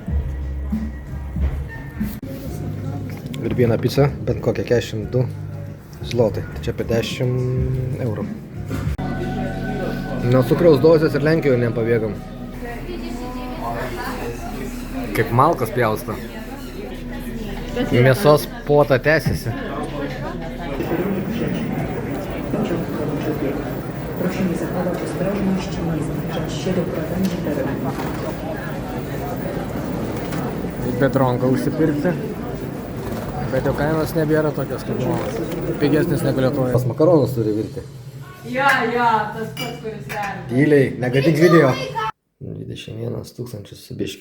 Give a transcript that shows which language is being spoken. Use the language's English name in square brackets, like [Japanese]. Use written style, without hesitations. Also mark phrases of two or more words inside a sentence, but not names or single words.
[Lithuanian] Ir viena pica, bent kokia 42 zlotai, tai čia apie 10 eurų. Nuo cukraus dozės ir Lenkijoje nepabėgam. Kaip malkas pjausto. Mėsos puota tęsiasi. [Polish] Proszę nie zakładać ostrożności, nie zbliżać się do krawędzi terenu. [Lithuanian] Bedronką užsipirkti. Bet jau kainos nebėra tokios kaip nuolas. Pigesnis negu Lietuvoje. Pas makaronus turi virti. Jo, tas pats, kuris verda. Tyliai, negatyk video. 21 000 su biškiu.